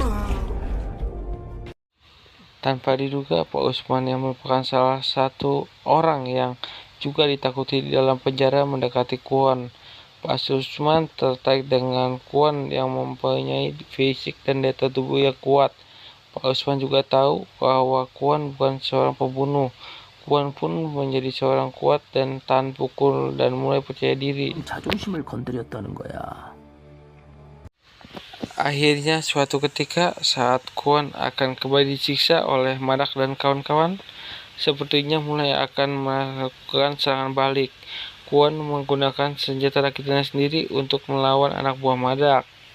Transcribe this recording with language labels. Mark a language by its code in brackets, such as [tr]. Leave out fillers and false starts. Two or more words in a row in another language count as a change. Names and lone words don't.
[id] Tanpa diduga, Pak Usman yang merupakan salah satu orang yang juga ditakuti di dalam penjara mendekati Kwon. Pak Usman tertarik dengan Kwon yang mempunyai fisik dan daya tubuh yang kuat. Pak Usman juga tahu bahwa Kwon bukan seorang pembunuh. Kwon pun menjadi seorang kuat dan tahan pukul dan mulai percaya diri. [ko] 자존심을 건드렸다는 거야. [id] Akhirnya suatu ketika saat Kwon akan kembali disiksa oleh Madak dan kawan-kawan, sepertinya mulai akan melakukan serangan balik. Kwon menggunakan senjata rakitannya sendiri untuk melawan anak buah Madak.